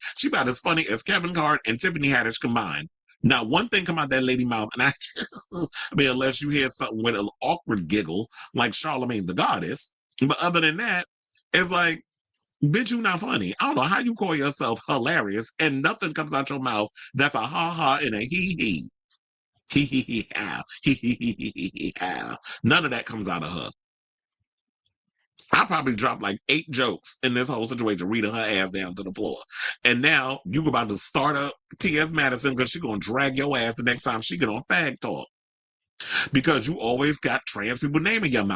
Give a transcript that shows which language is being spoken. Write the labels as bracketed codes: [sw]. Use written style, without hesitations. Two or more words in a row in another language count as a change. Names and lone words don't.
[en] She about as funny as Kevin Hart and Tiffany Haddish combined. Not one thing come out that lady mouth, and I mean, unless you hear something with an awkward giggle like Charlemagne the Goddess. But other than that, it's like, bitch, you not funny. I don't know how you call yourself hilarious and nothing comes out your mouth that's a ha ha and a hee hee. Hee hee hee ha. Hee hee hee hee hee ha. None of that comes out of her. I probably dropped like 8 jokes in this whole situation, reading her ass down to the floor. And now you about to start up T.S. Madison because she's going to drag your ass the next time she get on Fag Talk. Because you always got trans people name in your mouth.